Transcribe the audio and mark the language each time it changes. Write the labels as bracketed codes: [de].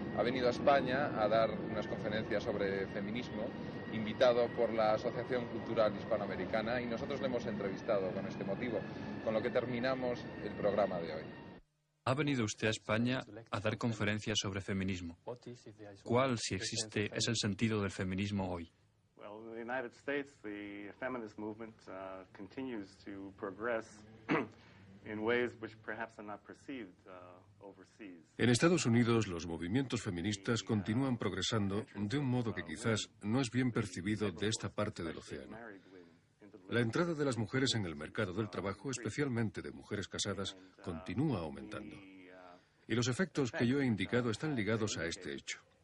[es] Ha venido a España a dar unas conferencias sobre feminismo, invitado por la Asociación Cultural Hispanoamericana, y nosotros le hemos entrevistado con este motivo, con lo que terminamos el programa de hoy. Ha venido usted a España a dar conferencias sobre feminismo. ¿Cuál, si existe, es el sentido del feminismo hoy? [en] Well, in the United States, the feminist movement continues to progress in ways which perhaps are not perceived overseas. [es] En Estados Unidos, los movimientos feministas continúan progresando de un modo que quizás no es bien percibido de esta parte del océano. La entrada de las mujeres en el mercado del trabajo, especialmente de mujeres casadas, continúa aumentando. Y los efectos que yo he indicado están ligados a este hecho.